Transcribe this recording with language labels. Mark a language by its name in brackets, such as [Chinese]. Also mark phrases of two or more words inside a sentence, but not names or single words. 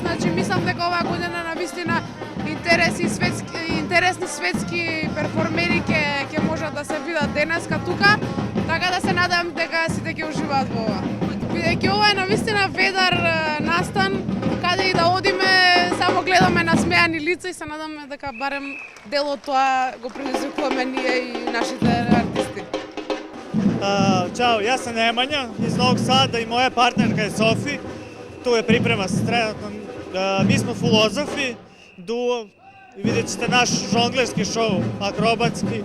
[Macedonian] Значи мислам дека оваа година навистина интересни светски перформери ќе можат да се видат денеска тука. Така да се надам дека сите ќе уживаат во ова. Бидејќи ова е навистина ведар настан, каде и да одиме, само гледаме насмеани лица и се надаме дека барем дел од тоа го предизвикуваме ние и нашите артисти. [Serbian] Ćao, ja sam Nemanja iz Novog Sada i moja partnerka je Sofi. Tu je priprema se trenutno. Mi smo filozofi, duo, i vidjet ćete naš žonglerski šou, akrobatski.